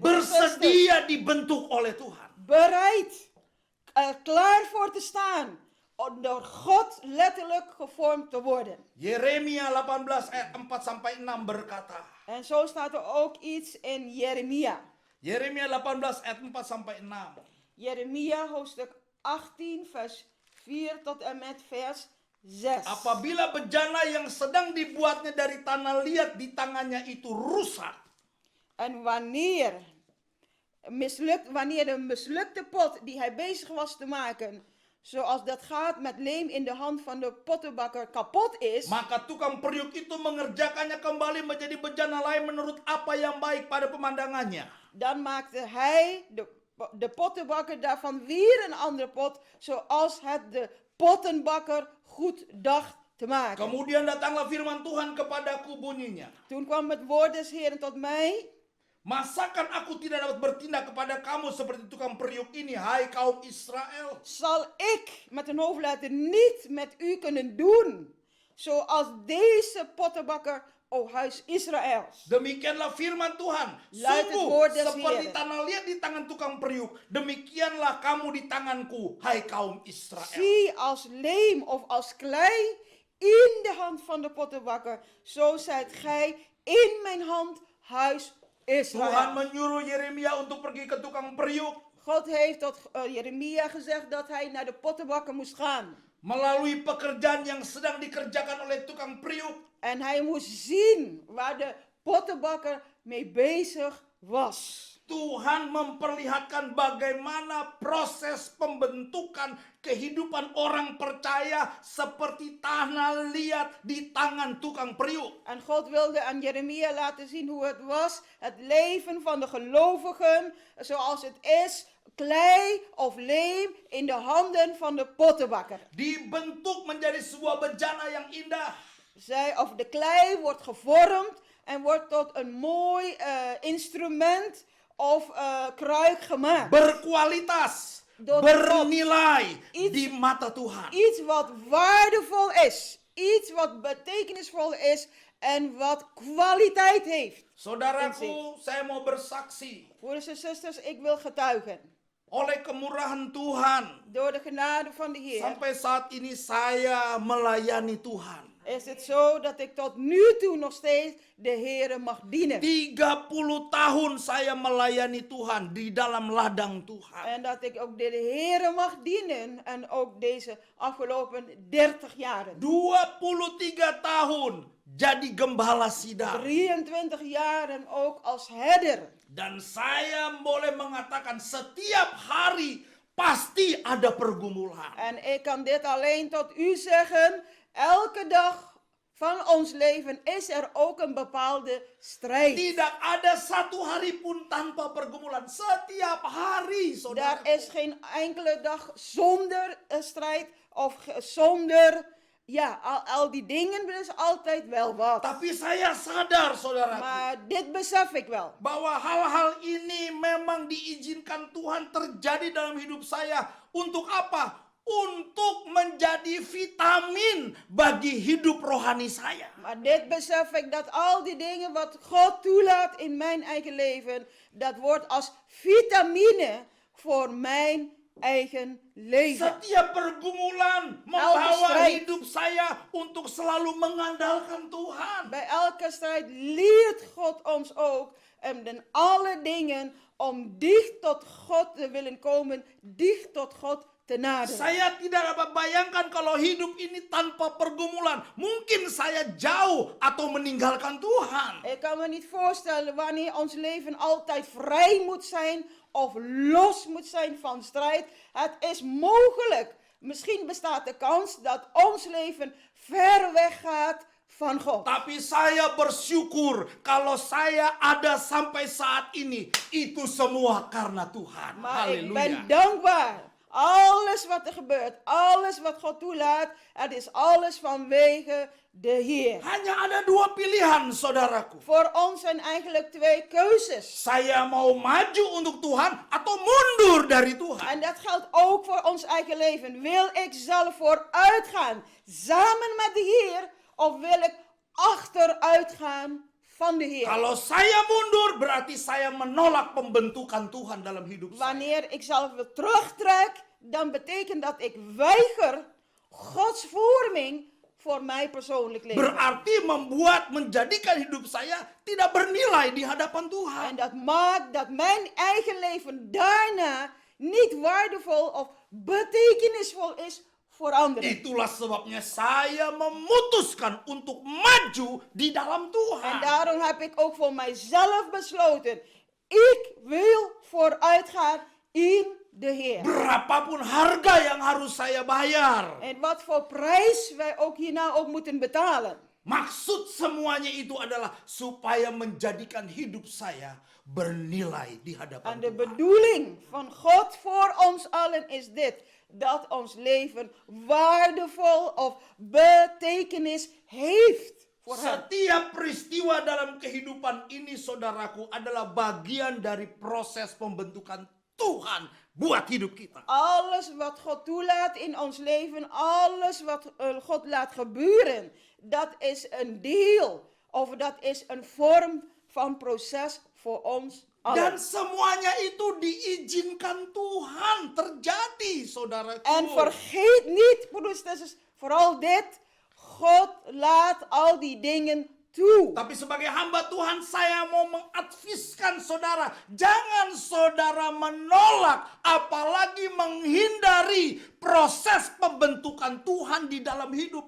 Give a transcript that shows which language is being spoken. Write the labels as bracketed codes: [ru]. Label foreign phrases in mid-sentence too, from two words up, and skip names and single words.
[id] Bersedia dibentuk oleh Tuhan. [nl] Bereid. Klaar voor te staan. Om door God letterlijk gevormd te worden. [id] Yeremia 18 ayat 4 sampai 6 berkata. [nl] En zo staat er ook iets in Jeremia. [id] Yeremia 18 ayat 4 sampai 6. [nl] Jeremia hoofdstuk 18 vers 4 tot en met vers 6. [id] Apabila bejana yang sedang dibuatnya dari tanah liat di tangannya itu rusak. [nl] En wanneer de mislukte pot die hij bezig was te maken, zoals dat gaat met leem in de hand van de pottenbakker, kapot is, [id] Maka tukang periuk itu mengerjakannya kembali menjadi bejana lain menurut apa yang baik pada pemandangannya. [nl] dan maakte hij, de pottenbakker, daarvan weer een andere pot, zoals het de pottenbakker goed dacht te maken. [id] Kemudian datanglah firman Tuhan kepadaku bunyinya. [nl] Toen kwam het woord des Heeren tot mij. [id] Masakan aku tidak dapat bertindak kepada kamu seperti tukang periuk ini, hai kaum Israel? [nl] Zal ik met een hoofdletter niet met u kunnen doen, zoals deze pottenbakker, o huis Israëls. [id] Demikianlah firman Tuhan. [nl] Luidt het [id] Sungguh [nl] woord des [id] seperti [nl] Heeren. [id] tanah liat di tangan tukang periuk, demikianlah kamu di tanganku, hai kaum Israel. [nl] Zie als leem of als klei in de hand van de pottenbakker, zo zijt gij in mijn hand, huis [id] Tuhan [nl] Israël. [id] menyuruh Yeremia untuk pergi ke tukang periuk. [nl] God heeft tot Jeremia gezegd dat hij naar de pottenbakker moest gaan. [id] Melalui pekerjaan yang sedang dikerjakan oleh tukang periuk. [nl] En hij moest zien waar de pottenbakker mee bezig was. [id] Tuhan memperlihatkan bagaimana proses pembentukan kehidupan orang percaya seperti tanah liat di tangan tukang periuk. [nl] En God wilde aan Jeremia laten zien hoe het was, het leven van de gelovigen, zoals het is, klei of leem in de handen van de pottenbakker. [id] Dibentuk menjadi sebuah bejana yang indah. [nl] Of de klei wordt gevormd en wordt tot een mooi instrument of kruik gemaakt. [id] Berkualitas, [nl] Door [id] bernilai [nl] Iets- [id] di mata Tuhan. [nl] Iets wat waardevol is, iets wat betekenisvol is en wat kwaliteit heeft. [id] Saudaraku, saya mau bersaksi. [nl] Broeders en zusters, ik wil getuigen. [id] Oleh kemurahan Tuhan, [nl] Door de genade van de Heer [id] sampai saat ini saya melayani Tuhan. [nl] is het zo dat ik tot nu toe nog steeds de Heer mag dienen. [id] 30 tahun saya melayani Tuhan di dalam ladang Tuhan. [nl] En dat ik ook de Heer mag dienen en ook deze afgelopen 30 jaren. [id] 23 tahun jadi gembala sidang. [nl] 23 jaren ook als herder. [id] Dan saya boleh mengatakan setiap hari pasti ada pergumulan. [nl] En ik kan dit alleen tot u zeggen. Elke dag van ons leven is er ook een bepaalde strijd. [id] Tidak ada satu hari pun tanpa pergumulan. Setiap hari, saudara. [nl] Daar is geen enkele dag zonder strijd of zonder ja, al die dingen is altijd wel wat. [id] Tapi saya sadar, saudaraku, [nl] Maar dit besef ik wel. [id] bahwa hal-hal ini memang diizinkan Tuhan terjadi dalam hidup saya. Untuk apa? Untuk menjadi vitamin bagi hidup rohani saya. [nl] Maar dit besef ik dat al die dingen wat God toelaat in mijn eigen leven, dat wordt als vitamine voor mijn eigen leven. [id] Setiap pergumulan membawa [nl] strijd. [id] hidup saya untuk selalu mengandalkan Tuhan. [nl] Bij elke strijd leert God ons ook in alle dingen om dicht tot God te willen komen, dicht tot God te naderen. [id] Saya tidak dapat bayangkan kalau hidup ini tanpa pergumulan. Mungkin saya jauh atau meninggalkan Tuhan. [nl] Ik kan me niet voorstellen wanneer ons leven altijd vrij moet zijn of los moet zijn van strijd. Het is mogelijk. Misschien bestaat de kans dat ons leven ver weg gaat van God. [id] Tapi saya bersyukur kalau saya ada sampai saat ini. Itu semua karena Tuhan. [nl] Maar ik ben Haleluya. dankbaar. Alles wat er gebeurt, alles wat God toelaat, het is alles vanwege de Heer. [id] Hanya ada dua pilihan, saudaraku. [nl] Voor ons zijn eigenlijk twee keuzes. [id] Saya mau maju untuk Tuhan atau mundur dari Tuhan. [nl] En dat geldt ook voor ons eigen leven. Wil ik zelf vooruit gaan, samen met de Heer, of wil ik achteruit gaan van de Heer? [id] Kalau saya mundur berarti saya menolak pembentukan Tuhan dalam hidup saya. [nl] Wanneer ik zelf weer terugtrek, dan betekent dat ik weiger Gods vorming voor mij persoonlijk leven. [id] Berarti menjadikan hidup saya tidak bernilai di hadapan Tuhan. [nl] En dat maakt dat mijn eigen leven daarna niet waardevol of betekenisvol is voor anderen. [id] Itulah sebabnya saya memutuskan untuk maju di dalam [nl] En [id] Tuhan. [nl] daarom heb ik ook voor mijzelf besloten, ik wil vooruitgaan in de Heer. [id] Berapapun harga yang harus saya bayar. [nl] En wat voor prijs wij ook hierna ook moeten betalen. [id] Maksud semuanya itu adalah supaya menjadikan hidup saya bernilai di hadapan [nl] En de [id] Tuhan. [nl] bedoeling van God voor ons allen is dit. Dat ons leven waardevol of betekenis heeft voor hem. [id] Setiap peristiwa dalam kehidupan ini, saudaraku, adalah bagian dari proses pembentukan Tuhan buat hidup kita. [nl] Alles wat God toelaat in ons leven, alles wat God laat gebeuren, dat is een deel of dat is een vorm van proces voor ons allen. [id] Dan semuanya itu diizinkan Tuhan terjadi, saudaraku. [nl] En vergeet niet, broeders en zusters, vooral dit, God laat al die dingen toe. [id] Tapi sebagai hamba Tuhan, saya mau mengadviskan saudara, jangan saudara menolak, apalagi menghindari proses pembentukan Tuhan di dalam hidupmu.